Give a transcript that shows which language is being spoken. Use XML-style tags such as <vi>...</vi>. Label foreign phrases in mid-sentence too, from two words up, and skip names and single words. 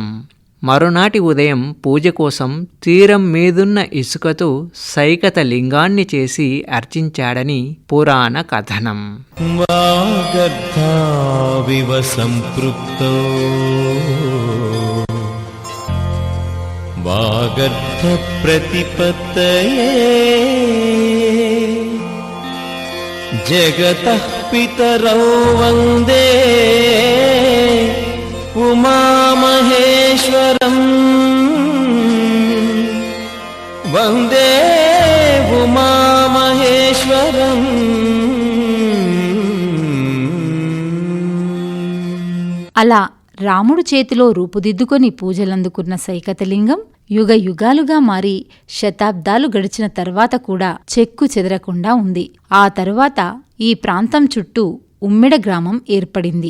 <te>మరునాటి ఉదయం పూజ కోసం తీరం మీదున్న ఇసుకతో సైకత లింగాన్ని చేసి అర్చించాడని పురాణ కథనం.</te> <sa>వాగర్ధావివ సంపృక్తో వాగర్ధ ప్రతిపత్తయే जगतः पितरौ वन्दे उमामहेश्वरम् वन्दे उमामहेश्वरम्।</sa> <te>అలా రాముడు చేతిలో రూపుదిద్దుకొని పూజలందుకున్న సైకతలింగం యుగ యుగాలుగా మారి శతాబ్దాలు గడిచిన తర్వాత కూడా చెక్కు చెదరకుండా ఉంది. ఆ తరువాత ఈ ప్రాంతం చుట్టూ ఉమ్మెడ గ్రామం ఏర్పడింది.</te>